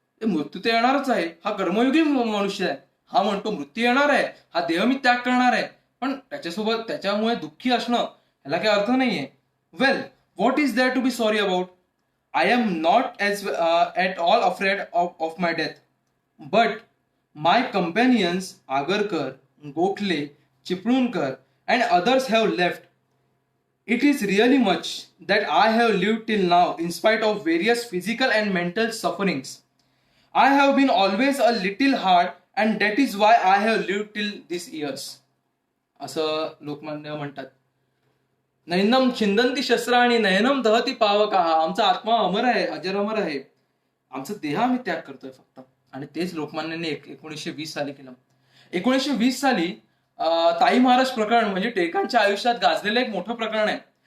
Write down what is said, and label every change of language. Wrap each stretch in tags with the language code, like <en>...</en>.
<mr>मृत्यू तर येणारच आहे, हा कर्मयोगी मनुष्य आहे, हा म्हणतो मृत्यू येणार आहे, हा देह मी त्याग करणार आहे, पण त्याच्यामुळे दुःखी असणं ह्याला काही अर्थ नाहीये.</mr> <en>Well, what is there to be sorry about. I am not at all afraid of my death, but my companions Agarkar, Gokhale, Chiplunker and others have left. It is really much that I have lived till now in spite of various physical and mental sufferings. I have been always a little hard and that is why I have lived till these years.</en> <mr>असं लोकमान्य म्हणतात.</mr> <sa>नैनम छिंदंती शस्त्राणी नयनम दहती पावका.</sa> <mr>आमचा आत्मा अमर आहे, अजर अमर आहे, आमचा देह आम्ही त्याग करतोय फक्त. आणि तेच लोकमान्यांनी 1920 साली केलं. 1920 साली ताई महाराज प्रकरण, म्हणजे टिळकांच्या आयुष्यात गाजलेलं एक मोठं प्रकरण आहे.</mr>